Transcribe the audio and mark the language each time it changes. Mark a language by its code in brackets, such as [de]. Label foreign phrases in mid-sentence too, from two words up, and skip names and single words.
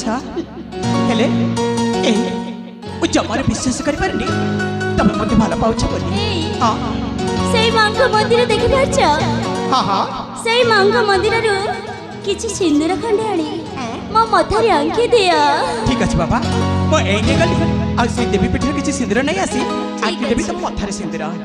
[or] ହେଲେ ଏଇ ଓ ଜମାରୁ ବିଶ୍ୱାସ କରିପାରୁନି ତମେ ମତେ ଭଲ ପାଉଛ ବୋଲି। ହଁ ସେଇ ମାଙ୍କ ମନ୍ଦିର ଦେଖିପାରୁଛ? ହଁ ହଁ ସେଇ ମାଙ୍କ ମନ୍ଦିରରୁ କିଛି ସିନ୍ଦୁର ଖଣ୍ଡେ ଆଣି ମୋ ମଥାରେ ଆଙ୍କି ଦିଅ। [bn] ঠিক আছে বাবা, [or] ମୁଁ ଏଇନେ ଗଲି ଆଉ ସେଇ ଦେବୀ ପୀଠରେ କିଛି ସିନ୍ଦୁର ନେଇ ଆସି ଆଙ୍କି ଦେବି ତମ ମଥାରେ ସିନ୍ଦୁର।